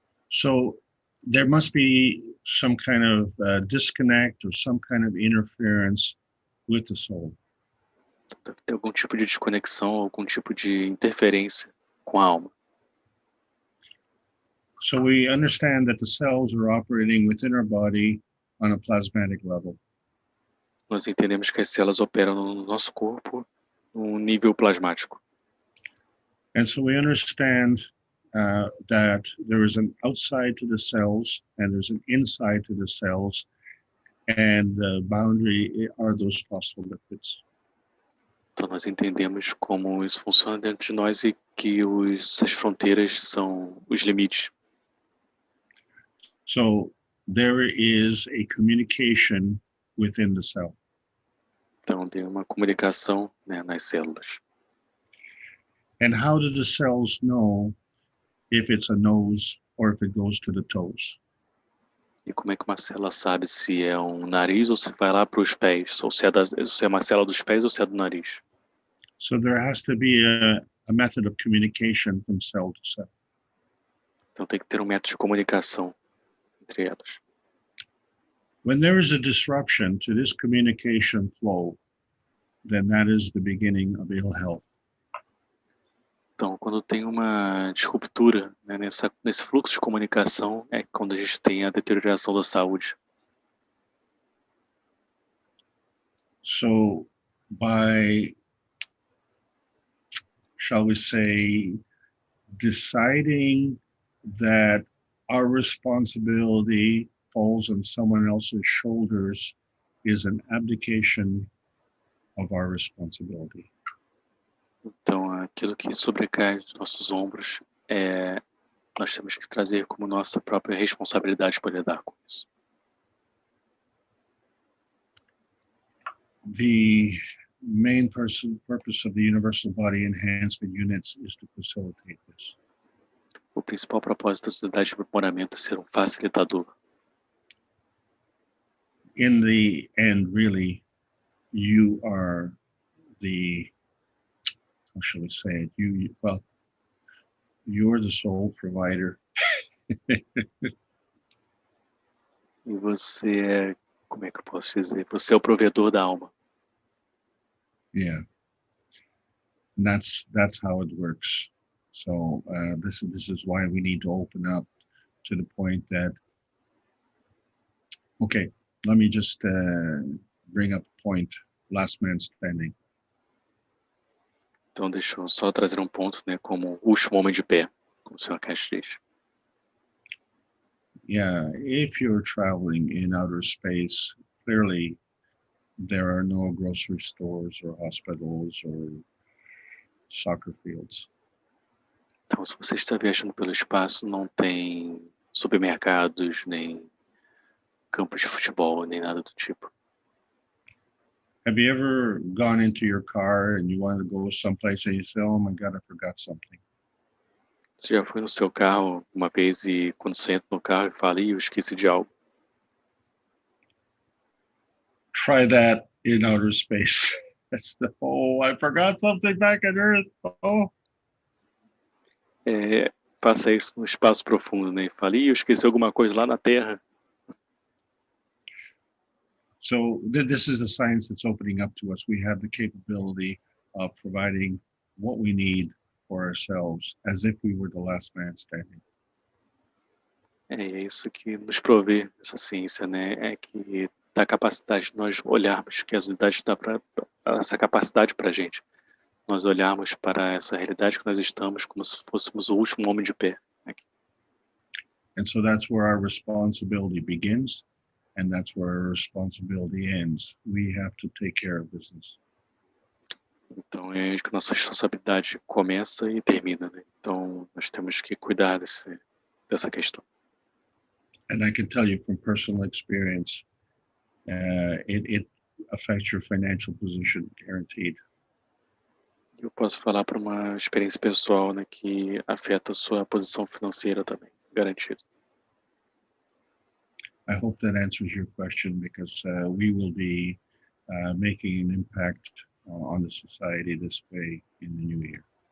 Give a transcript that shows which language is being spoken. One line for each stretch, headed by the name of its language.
English: So there must be some kind of disconnect or some kind of interference with the soul.
Portuguese: Deve ter algum tipo de desconexão, algum tipo de interferência com a alma.
English: So we understand that the cells are operating within our body on a plasmatic level.
Portuguese: Nós entendemos que as células operam no nosso corpo num nível plasmático.
English: And so we understand that there is an outside to the cells and there's an inside to the cells, and the boundary are those phospholipids.
Portuguese: Então nós entendemos como isso funciona dentro de nós e que as fronteiras são os limites.
English: So there is a communication within the cell.
Portuguese: Então tem uma comunicação, né, nas células.
English: And how do the cells know if it's a nose or if it goes to the toes?
Portuguese: E como é que uma célula sabe se é um nariz ou se vai lá para os pés, ou se é uma célula dos pés ou se é do nariz?
English: So there has to be a method of communication from cell to cell.
Portuguese: Então tem que ter um método de comunicação entre elas.
English: When there is a disruption to this communication flow, then that is the beginning of ill health.
Portuguese: Então, quando tem uma disruptura, né, nesse fluxo de comunicação, é quando a gente tem a deterioração da saúde.
English: So by, shall we say, deciding that our responsibility falls on someone else's shoulders is an abdication of our responsibility.
Portuguese: Então, aquilo que sobrecai dos nossos ombros, nós temos que trazer como nossa própria responsabilidade por lidar com isso.
English: The main purpose of the Universal Body Enhancement Units is to facilitate this.
Portuguese: O principal propósito da sociedade de aprimoramento é ser um facilitador.
English: In the end, really, you are the, how shall we say it? You're the sole provider.
Portuguese: E você como é que eu posso dizer? Você é o provedor da alma.
English: Yeah, and that's how it works. So this is why we need to open up to the point that, okay, let me just bring up a point, last man standing.
Portuguese: Então deixa eu só trazer um ponto, né, como último homem de pé, como o Sr. Keshe diz.
English: Yeah, if you're traveling in outer space, clearly there are no grocery stores or hospitals or soccer fields.
Portuguese: Então, se você está viajando pelo espaço, não tem supermercados, nem campos de futebol, nem nada do tipo.
English: Have you ever gone into your car and you wanted to go someplace and you say, oh my God, I forgot something?
Portuguese: Você já foi no seu carro uma vez e quando você entra no carro e fala, eu esqueci de algo.
English: Try that in outer space. Oh, I forgot something back on Earth. Oh.
Portuguese: Faça isso no espaço profundo, né? E fale, eu esqueci alguma coisa lá na Terra.
English: So this is the science that's opening up to us. We have the capability of providing what we need for ourselves as if we were the last man standing.
Portuguese: É isso que nos provê essa ciência, né? É que dá a capacidade de nós olharmos, que as unidades dá essa capacidade para a gente. Nós olharmos para essa realidade que nós estamos como se fôssemos o último homem de pé aqui.
English: And so that's where our responsibility begins, and that's where our responsibility ends. We have to take care of business.
Portuguese: Então é aí que nossa responsabilidade começa e termina, né? Então nós temos que cuidar dessa questão.
English: And I can tell you from personal experience, it affects your financial position, guaranteed.
Portuguese: Eu posso falar para uma experiência pessoal, né, que afeta a sua posição financeira também, garantido.
English: I hope that answers your question, because we will be making an impact on the society this way in the new year.